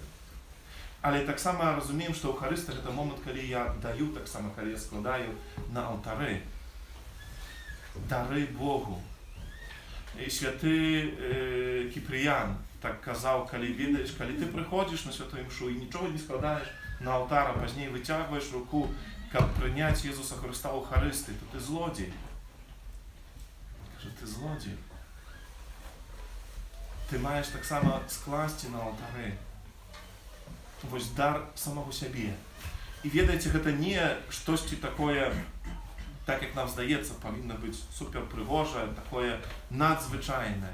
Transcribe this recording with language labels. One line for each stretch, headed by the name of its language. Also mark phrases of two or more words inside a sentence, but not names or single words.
Belarusian: Але таксама разумеем, што Еўхарыстыя гэта момант, калі я даю, таксама, калі я складаю на алтары дары Богу. І святы Кіпрыян так казаў, калі ведаеш, калі ты прыходзіш на святую мшу і нічога не складаеш на алтар,
Ukrainian: а пізніше витягуєш руку, щоб прийняти Ісуса Христа у Харисті, то ти злодій. Каже, ти злодій. Ти маєш так само скласти на алтарі ось дар самого себе. І ведаєте, це не щось таке, так як нам здається, повинно бути суперпригоже, таке надзвичайне.